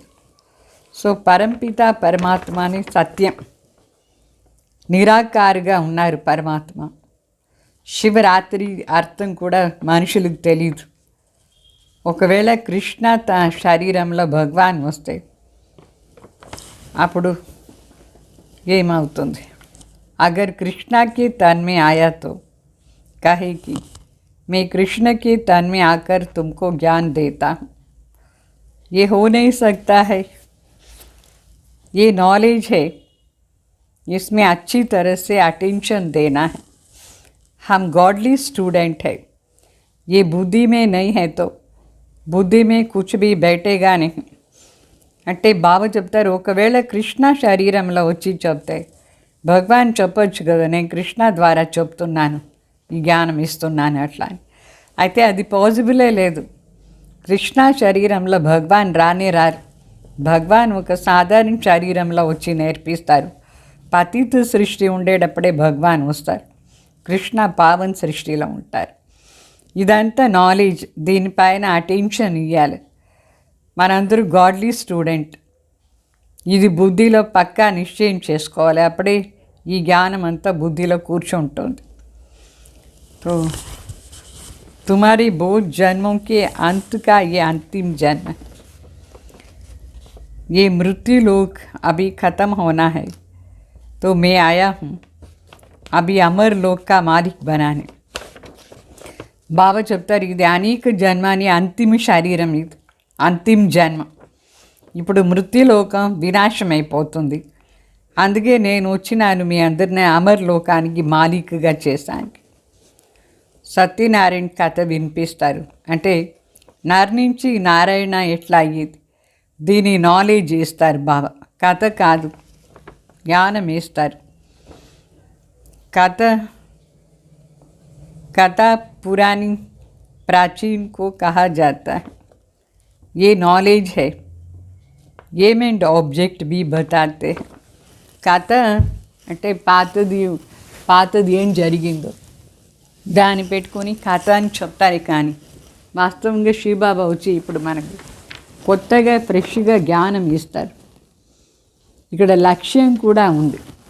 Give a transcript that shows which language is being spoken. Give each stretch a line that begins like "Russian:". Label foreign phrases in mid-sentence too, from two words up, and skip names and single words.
Telugu: సో పరంపిత పరమాత్మని సత్యం, నిరాకారుగా ఉన్నారు పరమాత్మ. శివరాత్రి అర్థం కూడా మనుషులకు తెలియదు. ఒకవేళ కృష్ణ తన శరీరంలో భగవాన్ వస్తే అప్పుడు ఏమవుతుంది?
Hindi: अगर कृष्णा के तन में आया तो कहे कि मैं कृष्ण के तन में आकर तुमको ज्ञान देता हूँ. ये हो नहीं सकता है. ये नॉलेज है, इसमें अच्छी तरह से अटेंशन देना है. हम
English: godly student
Hindi: है. ये बुद्धि में नहीं है तो बुद्धि में कुछ भी बैठेगा नहीं.
Telugu: అంటే బాబా చెప్తారు, ఒకవేళ కృష్ణ శరీరంలో వచ్చి చెప్తే భగవాన్ చెప్పొచ్చు కదా, నేను కృష్ణ ద్వారా చెప్తున్నాను, ఈ జ్ఞానం ఇస్తున్నాను అట్లా అని. అయితే అది పాసిబులే లేదు. కృష్ణ శరీరంలో భగవాన్ రానే రారు. భగవాన్ ఒక సాధారణ శరీరంలో వచ్చి నేర్పిస్తారు. పతిత సృష్టి ఉండేటప్పుడే భగవాన్ వస్తారు. కృష్ణ పావన్ సృష్టిలో ఉంటారు. ఇదంతా నాలెడ్జ్, దీనిపైన అటెన్షన్ ఇవ్వాలి. మనందరూ
English: godly student,
Telugu: ఇది బుద్ధిలో పక్కా నిశ్చయం చేసుకోవాలి. అప్పుడే ఈ జ్ఞానం అంతా బుద్ధిలో కూర్చుంటుంది.
Hindi: तो तुम्हारी बहुत जन्मों के अंत का ये अंतिम जन्म है. ये मृत्यु लोक अभी ख़त्म होना है, तो मैं आया हूँ अभी अमर लोक का मालिक बनाने.
Telugu: బాబా చెప్తారు, ఇది అనేక జన్మని అంతిమ శరీరం, ఇది అంతిమ జన్మ. ఇప్పుడు మృత్యులోకం వినాశం అయిపోతుంది. అందుకే నేను వచ్చినాను మీ అందరినీ అమర్ లోకానికి మాలికగా చేశాను. సత్యనారాయణ కథ వినిపిస్తారు. అంటే నర్ నుంచి నారాయణ ఎట్లా అయ్యేది, దీని నాలెడ్జ్ ఇస్తారు బాబా. కథ కాదు, జ్ఞానం ఇస్తారు.
Hindi: कथा पुरानी प्राचीन को कहा जाता है. ये नॉलेज है. ये में ऑब्जेक्ट भी बताते हैं.
Telugu: కథ అంటే పాతది ఏం జరిగిందో దాన్ని పెట్టుకొని కథ అని చెప్తారు. కానీ వాస్తవంగా శివబాబా వచ్చి ఇప్పుడు మనకు కొత్తగా ఫ్రెష్గా జ్ఞానం ఇస్తారు. ఇక్కడ లక్ష్యం కూడా ఉంది.